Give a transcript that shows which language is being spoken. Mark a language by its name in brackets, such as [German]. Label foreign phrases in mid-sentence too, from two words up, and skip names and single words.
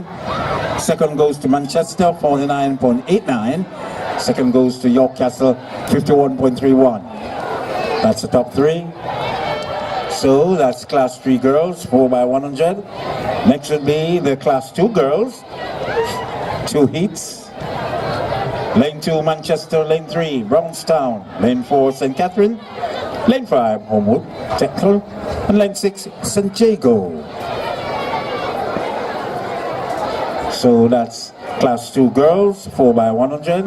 [English] Second goes to Manchester, 49.89. Second goes to York Castle, 51.31. That's the top 3. So that's class 3 girls, 4x100. Next would be the class 2 girls, 2 heats. Lane 2, Manchester. Lane 3, Brownstown. Lane 4, St. Catherine. Lane 5, Holmwood Technical. And lane 6, St. Jago. So that's class 2 girls, 4x100.